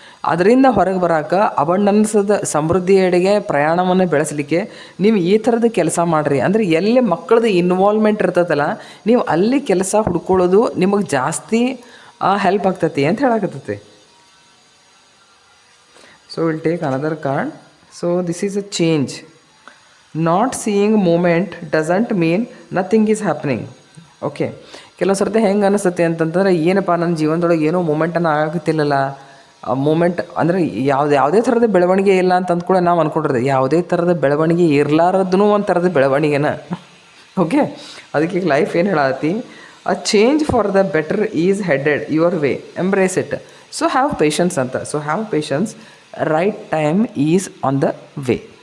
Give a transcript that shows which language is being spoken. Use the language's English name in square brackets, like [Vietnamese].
[Kannada] ಅದರಿಂದ ಹೊರಗೆ ಬರೋಕೆ, ಅಬಂಡನ್ಸದ ಸಮೃದ್ಧಿಯೆಡೆಗೆ ಪ್ರಯಾಣವನ್ನು ಬೆಳೆಸಲಿಕ್ಕೆ ನೀವು ಈ ಥರದ ಕೆಲಸ ಮಾಡಿರಿ. ಅಂದರೆ ಎಲ್ಲಿ ಮಕ್ಕಳದ್ದು ಇನ್ವಾಲ್ವ್ಮೆಂಟ್ ಇರ್ತೈತಲ್ಲ, ನೀವು ಅಲ್ಲಿ ಕೆಲಸ ಹುಡ್ಕೊಳ್ಳೋದು ನಿಮಗೆ ಜಾಸ್ತಿ ಹೆಲ್ಪ್ ಆಗ್ತೈತಿ ಅಂತ ಹೇಳಕತ್ತೈತಿ. [English] So we'll take another card. So this is a change. Not seeing movement doesn't mean nothing is happening. [Kannada] Okay, ಕೆಲವು ಸರ್ತಿ ಹೆಂಗೆ ಅನಿಸುತ್ತೆ ಅಂತಂತಂದ್ರೆ, ಏನಪ್ಪ ನನ್ನ ಜೀವನದೊಳಗೆ ಏನೋ ಮೂಮೆಂಟನ್ನು ಆಗತ್ತಿಲ್ಲಲ್ಲ. ಮೂಮೆಂಟ್ ಅಂದರೆ ಯಾವುದೇ ಥರದ ಬೆಳವಣಿಗೆ ಇಲ್ಲ ಅಂತ ಕೂಡ ನಾವು ಅಂದ್ಕೊಂಡಿರ್ತೀವಿ. ಯಾವುದೇ ಥರದ ಬೆಳವಣಿಗೆ ಇರಲಾರದೂ ಒಂದು ಥರದ ಬೆಳವಣಿಗೆನ. [English] okay, [Kannada] ಅದಕ್ಕೆ ಲೈಫ್ ಏನು ಹೇಳತ್ತಿ, [English] A change for the better is headed your way, embrace it. So have patience ಅಂತ. So have patience, right time is on the way.